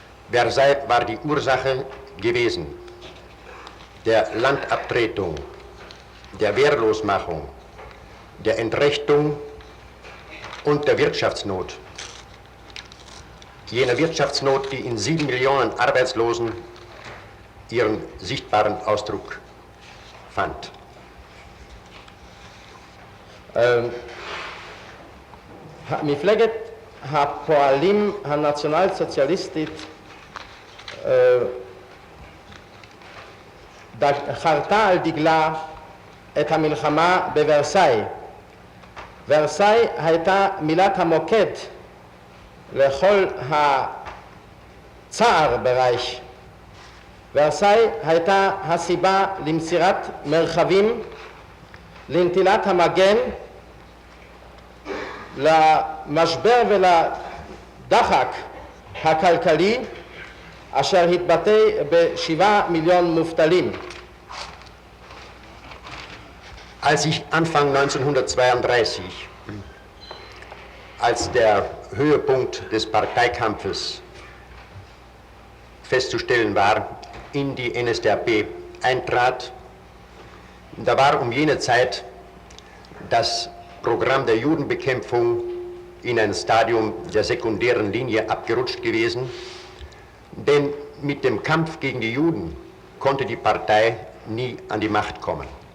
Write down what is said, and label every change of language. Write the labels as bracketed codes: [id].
[de] Versailles war die Ursache gewesen der Landabtretung, der Wehrlosmachung, der Entrechtung und der Wirtschaftsnot. Jene Wirtschaftsnot, die in 7 Millionen Arbeitslosen ihren sichtbaren Ausdruck fand. [he] מפלגת הפועלים הנציונל סוציאליסטית חרתה על דגלה את המלחמה בוורסאי. ורסאי הייתה מילת המוקד לכל הצער ברייך. ורסאי הייתה הסיבה למסירת מרחבים, לנטילת המגן, למשבר ולדחק הכלכלי אשר התבטא ב7 מיליון מובטלים. [de] Als ich Anfang 1932, als der Höhepunkt des Parteikampfes festzustellen war, in die NSDAP eintrat, da war um jene Zeit das Programm der Judenbekämpfung in ein Stadium der sekundären Linie abgerutscht gewesen, denn mit dem Kampf gegen die Juden konnte die Partei nie an die Macht kommen.